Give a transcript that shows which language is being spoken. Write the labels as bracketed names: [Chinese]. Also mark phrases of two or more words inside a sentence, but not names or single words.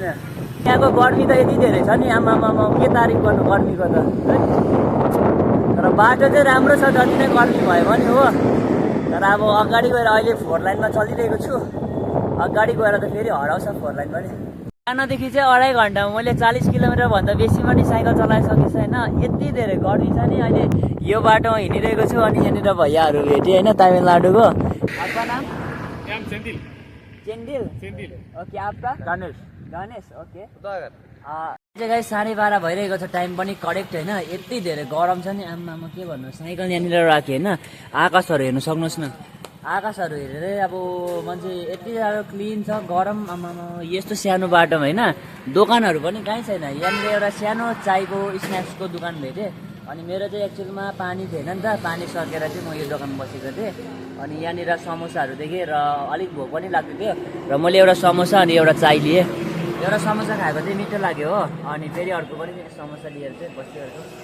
[Nepali] यहाँको गर्मी त यति धेरै छ नि आमामा के तारिफ गर्नु गर्मीको त तर बाटो चाहिँ राम्रो छ जति नै गर्मी भयो भने हो तर अब अगाडि गएर अहिले 4 लाइनमा चलिरहेको छु अगाडि गएर त फेरि हराउँछ 4 लाइन पनि सानोदेखि चाहिँ 2.5 घन्टामा मैले 40 किलोमिटर भन्दा बेसी पनि साइकल चलाइसकेको छैन यति धेरै गर्मी छ नि अहिले यो बाटोमा हिँडिरहेको छु अनि यहाँनिर भैयाहरू भेटेँ होइन तमिलनाडुको [Hindi] आपका नाम [Nepali] चेन्डिल ओके आपका गणेश ओके चाहिँ 12:30 भइरहेको छ टाइम पनि करेक्ट होइन यति धेरै गरम छ नि आमामा के भन्नु साइकल यहाँनिर राखेँ होइन आकाशहरू हेर्नु सक्नुहोस् न आकाशहरू हेरेरै अब मान्छे यति साह्रो क्लिन छ गरम आमामा यस्तो सानो बाटोमा होइन दोकानहरू पनि कहीँ छैन यहाँनिर एउटा सानो चायको स्न्याक्सको दोकान भेटेँ अनि मेरो चाहिँ एक्चुअलमा पानी थिएन नि त पानी सकेर चाहिँ म यो दोकानमा बसेको थिएँ अनि यहाँनिर समोसाहरू देखेँ र अलिक भोक पनि लाग्दै थियो र मैले एउटा समोसा अनि एउटा चाय लिएँ एउटा समोसा खाएको चाहिँ मिठो लाग्यो हो अनि फेरि अर्को पनि समोसा लिएर चाहिँ बसिरहेको